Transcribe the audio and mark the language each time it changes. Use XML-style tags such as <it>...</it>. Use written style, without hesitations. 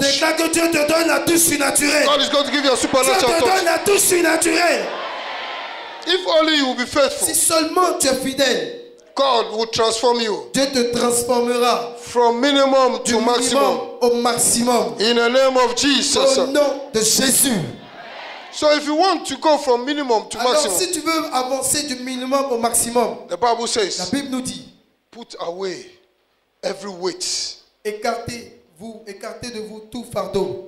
<fr>déclare que Dieu te donne la touche surnaturelle.</fr> <en>God is going to give you a</en> <fr>Dieu</fr> <en>supernatural</en> <fr>te donne</fr> <en>touch.</en> <fr>la touche surnaturelle.</fr> <en>If only you will be</en> <fr>Si</fr> <en>faithful,</en> <fr>seulement tu es fidèle,</fr> <en>God will transform you</en> <fr>Dieu te transformera</fr> <en>from minimum</en> <fr>du</fr> <en>to maximum.</en> <fr>minimum au maximum.</fr> <en>In the name of Jesus.</en> <fr>Au nom de Jésus.</fr> <en>So if you want to go from minimum to</en> <fr>Alors</fr> <en>maximum,</en> <fr>si tu veux avancer du minimum au maximum,</fr> <en>the Bible</en> <fr>la</fr> <en>says,</en> <fr>Bible nous dit,</fr> <en>put away every weight.</en> <fr>écartez de vous tout fardeau.</fr>